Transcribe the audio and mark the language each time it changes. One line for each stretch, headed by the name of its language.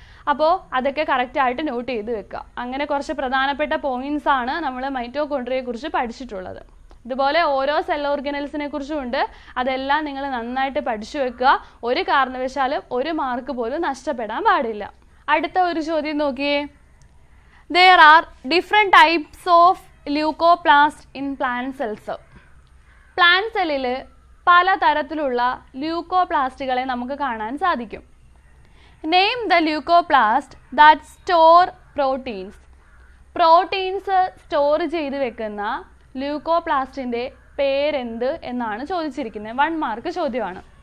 Malayalam: അപ്പോൾ അതൊക്കെ കറക്റ്റായിട്ട് നോട്ട് ചെയ്ത് വെക്കുക. അങ്ങനെ കുറച്ച് പ്രധാനപ്പെട്ട പോയിന്റ്സ് ആണ് നമ്മൾ മൈറ്റോകോൺട്രിയയെ കുറിച്ച് പഠിച്ചിട്ടുള്ളത്. ഇതുപോലെ ഓരോ സെൽ ഓർഗനൽസിനെ കുറിച്ചും ഉണ്ട്. അതെല്ലാം നിങ്ങൾ നന്നായിട്ട് പഠിച്ചു വെക്കുക. ഒരു കാരണവശാലും 1 മാർക്ക് പോലും നഷ്ടപ്പെടാൻ പാടില്ല. അടുത്ത ഒരു ചോദ്യം നോക്കിയേ.
English: There are different types of leucoplast in plant cells.
Malayalam: Plant സെല്ലിൽ പലതരത്തിലുള്ള ല്യൂക്കോപ്ലാസ്റ്റുകളെ നമുക്ക് കാണാൻ സാധിക്കും.
English: Name the leucoplast that store proteins.
Malayalam: Proteins store ചെയ്ത് വെക്കുന്ന ല്യൂക്കോപ്ലാസ്റ്റിൻ്റെ പേരെന്ത് എന്നാണ് ചോദിച്ചിരിക്കുന്നത്. 1 മാർക്ക് ചോദ്യമാണ്.